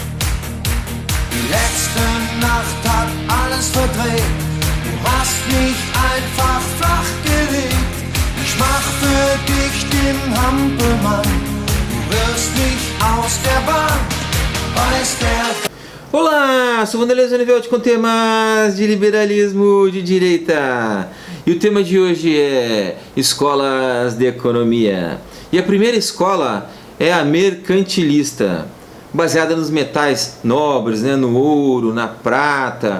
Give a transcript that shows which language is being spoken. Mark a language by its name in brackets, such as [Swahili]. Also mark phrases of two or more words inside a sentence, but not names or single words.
[German] Die letzte Nacht hat alles verdreht. Du hast mich einfach flach gelegt. Ich mach für dich den Hampelmann. Du wirst mich aus der Bahn. Weiß der... [Portuguese] Olá, sou Vanderlei Zonivelti com temas de liberalismo de direita. E o tema de hoje é escolas de economia. E a primeira escola é a mercantilista, baseada nos metais nobres, né, no ouro, na prata.